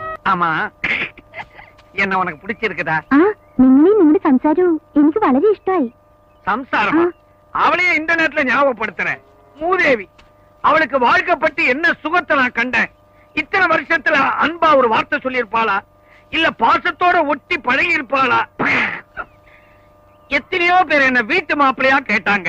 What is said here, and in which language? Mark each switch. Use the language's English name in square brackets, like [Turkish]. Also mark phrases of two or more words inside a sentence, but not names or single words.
[Tamil] ஆமா, என்ன உனக்கு பிடிச்சிருக்குதா? [Malayalam] നിങ്ങളുടെ സംസാരവും എനിക്ക് വളരെ ഇഷ്ടമായി. [Tamil] சம்சாரமா? அவளையே இந்த நேரத்துல ஞாபகப்படுத்துறேன். மூதேவி, அவளுக்கு வாழ்க்கை பத்தி என்ன சுகத்தை நான் கண்டேன். இத்தனை வருஷத்துல அன்பா ஒரு வார்த்தை சொல்லியிருப்பாளா, இல்ல பாசத்தோட ஒட்டி பழகி இருப்பாளா? எத்தனையோ பேர் என்ன வீட்டு மாப்பிள்ளையா கேட்டாங்க.